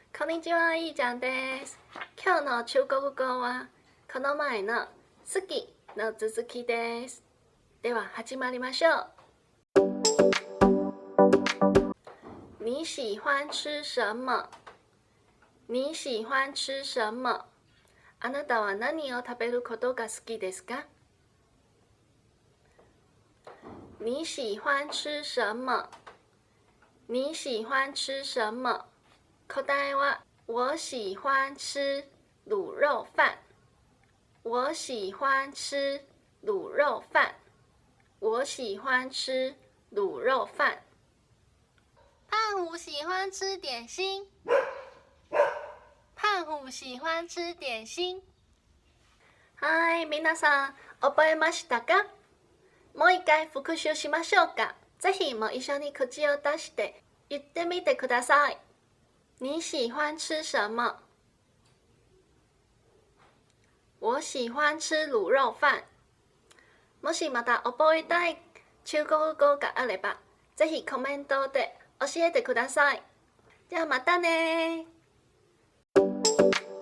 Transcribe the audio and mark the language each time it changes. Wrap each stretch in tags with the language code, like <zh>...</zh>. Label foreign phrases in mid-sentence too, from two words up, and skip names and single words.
<ja>こんにちは、いいちゃんです。今日の中国語はこの前の好きの続きです。では始まりましょう。</ja> <zh>你喜欢吃什么？你喜欢吃什么？</zh> <ja>あなたは何を食べることが好きですか？</ja> <zh>你喜欢吃什么？你喜欢吃什么？答えは我喜欢吃卤肉饭。我喜欢吃卤肉饭。我喜欢吃卤肉饭。胖虎喜欢吃点心。胖虎喜欢吃点心。</zh> <ja>はい、皆さん覚えましたか？もう一回復習しましょうか。ぜひもう一緒に口を出して言ってみてください。</ja> <zh>你喜欢吃什么？我喜欢吃卤肉飯。</zh> <ja>もしまた覚えたい中国語があれば、ぜひコメントで教えてください。ではまたね。</ja>